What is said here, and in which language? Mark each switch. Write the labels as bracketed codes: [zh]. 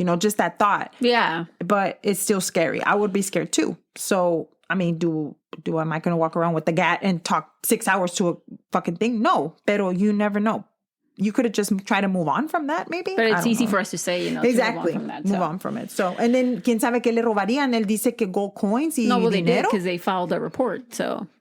[en] Just that thought. Yeah. But it's still scary. I would be scared too. So, I mean, am I going to walk around with the gat and talk 6 hours to a fucking thing? No. [es] Pero [en] you never know. You could have just tried to move on from that, maybe. But it's easy for us to say, exactly. to move on from that. Move on from it. [es] So, and then, ¿quién sabe qué le robarían? Él dice que [en] gold coins [es] y dinero. [en] They did because they filed a report, so.